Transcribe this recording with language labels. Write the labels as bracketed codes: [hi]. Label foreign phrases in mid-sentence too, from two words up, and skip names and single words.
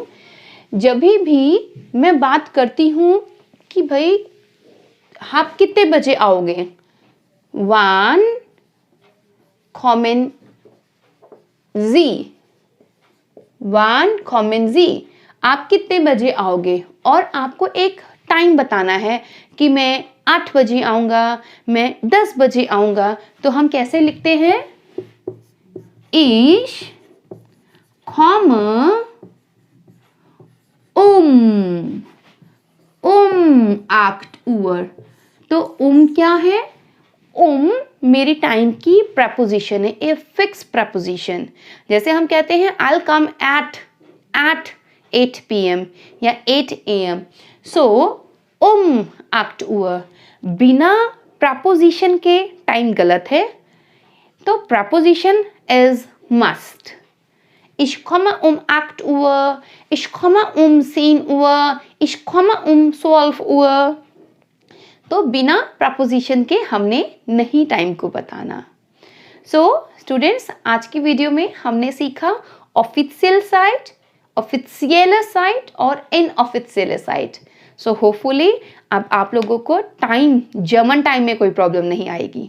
[hi] जब भी मैं बात करती हूं कि भाई आप कितने बजे आओगे, 1 कॉमन Z, आप कितने बजे आओगे, और आपको एक टाइम बताना है कि मैं 8 बजे आऊँगा, मैं 10 बजे आऊँगा. तो हम कैसे लिखते हैं? [de] Ich komme um 8 Uhr. [hi] तो क्या है? मेरी टाइम की प्रपोजिशन है, [en] a fix preposition. [hi] जैसे हम कहते हैं [en] I'll come at 8 PM [hi] या 8 AM. सो 8 Uhr बिना प्रपोजिशन के टाइम गलत है, तो [en] preposition is must. [de] Ich komme 8 Uhr, ich komme 10 Uhr, ich komme 12 Uhr. [hi] तो बिना प्रपोजिशन के हमने नहीं टाइम को बताना. सो स्टूडेंट्स, आज की वीडियो में हमने सीखा [en] official site, official site and inofficial site. [hi] सो होपफुली अब आप लोगों को जर्मन टाइम में कोई प्रॉब्लम नहीं आएगी.